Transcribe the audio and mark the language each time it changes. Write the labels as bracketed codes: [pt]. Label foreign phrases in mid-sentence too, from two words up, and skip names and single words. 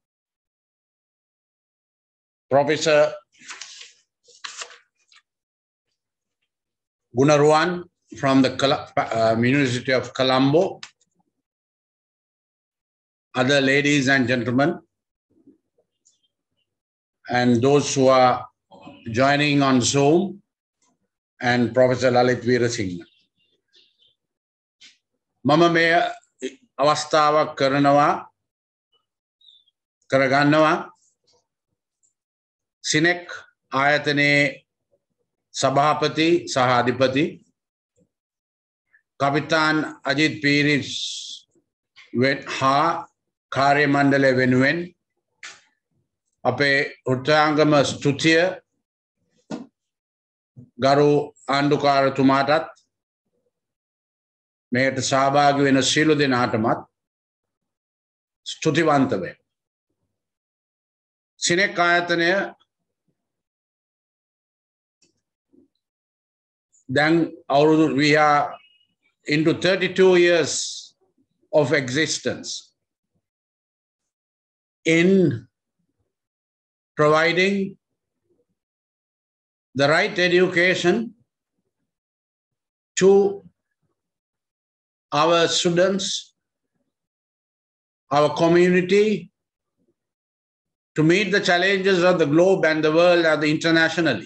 [en] Professor Gunaruwan from the University of Colombo, other ladies and gentlemen, and those who are joining on Zoom, and Professor Lalit Veerasinghe. [si] මම මේ අවස්ථාව කරගන්නවා සිනෙක් ආයතනයේ සභාපති සහාධිපති Kapitan Ajit Piris ha කාර්ය මණ්ඩලය වෙනුවෙන් අපේ උත්සාහංගම ස්තුතිය ගරු ආණ්ඩුකාරතුමාටත් මේකට සහභාගී වෙන සියලු දෙනාටමත් ස්තුතිවන්ත වේ. සිනෙක් ආයතනය දැන් අවුරුදු [en] we are into 32 years of existence in providing the right education to our students, our community, to meet the challenges of the globe and the world and internationally.